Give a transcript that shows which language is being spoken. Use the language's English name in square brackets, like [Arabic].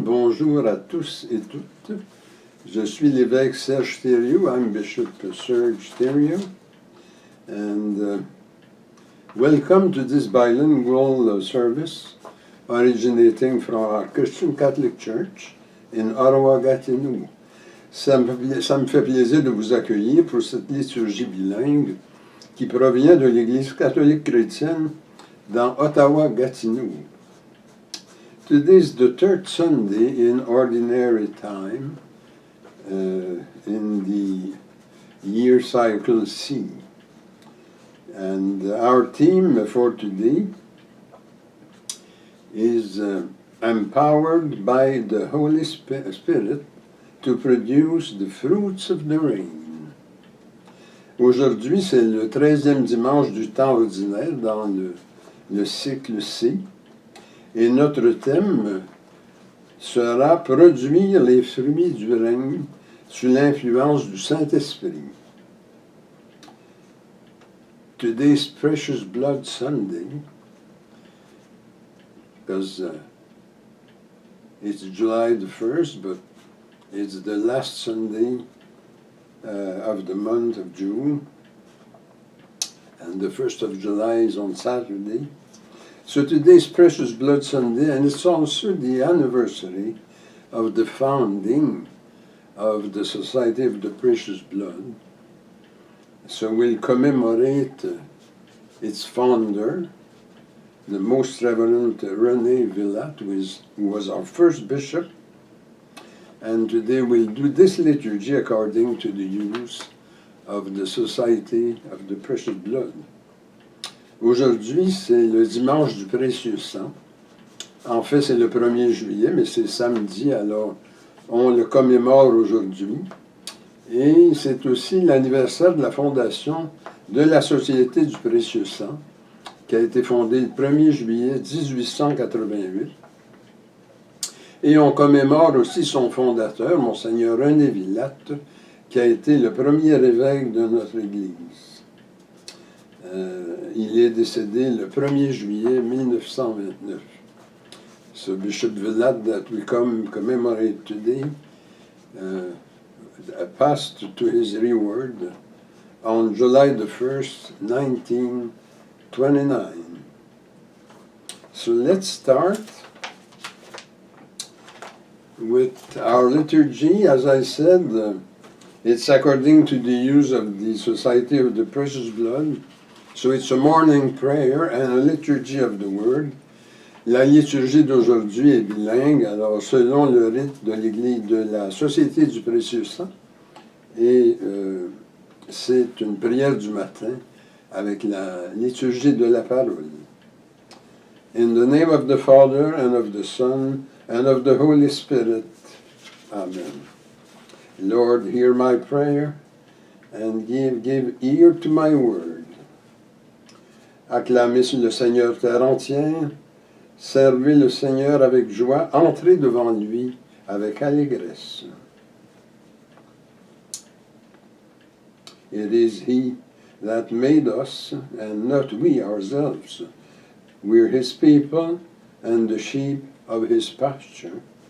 [French] Bonjour à tous et toutes. Je suis l'évêque Serge Thériault. [English] I'm Bishop Serge Thériault. And welcome to this bilingual service originating from our Christian Catholic Church in Ottawa-Gatineau. [French] Ça me fait plaisir de vous accueillir pour cette liturgie bilingue qui provient de l'Église catholique chrétienne dans Ottawa-Gatineau. [English] Today is the third Sunday in Ordinary Time in the year cycle C. And our theme for today is empowered by the Holy Spirit to produce the fruits of the rain. [French] Aujourd'hui, c'est le 13e dimanche du temps ordinaire dans le cycle C. Et notre thème sera « Produire les fruits du règne sous l'influence du Saint-Esprit ». [English] Today's Precious Blood Sunday, because it's July the 1st, but it's the last Sunday of the month of June, and the 1st of July is on Saturday. So today's Precious Blood Sunday, and it's also the anniversary of the founding of the Society of the Precious Blood. So we'll commemorate its founder, the Most Reverend René Villatte, who was our first bishop. And today we'll do this liturgy according to the use of the Society of the Precious Blood. [French] Aujourd'hui, c'est le dimanche du précieux sang. En fait, c'est le 1er juillet, mais c'est samedi, alors on le commémore aujourd'hui. Et c'est aussi l'anniversaire de la fondation de la Société du précieux sang, qui a été fondée le 1er juillet 1888. Et on commémore aussi son fondateur, Monseigneur René Villatte, qui a été le premier évêque de notre Église. Il est décédé le 1er juillet 1929. [English] So Bishop Villatte that we commemorate today passed to his reward on July the 1st, 1929. So let's start with our liturgy. As I said, it's according to the use of the Society of the Precious Blood. So it's a morning prayer and a liturgy of the Word. [French] La liturgie d'aujourd'hui est bilingue, alors selon le rite de l'Église de la Société du Précieux Sang, et c'est une prière du matin avec la liturgie de la parole. [English] In the name of the Father, and of the Son, and of the Holy Spirit. Amen. Lord, hear my prayer, and give ear to my word. [French] Acclamez le Seigneur terre entière, servez le Seigneur avec joie, entrez devant lui avec allégresse. [English] It is he that made us, and not we ourselves. We're his people, and the sheep of his pasture.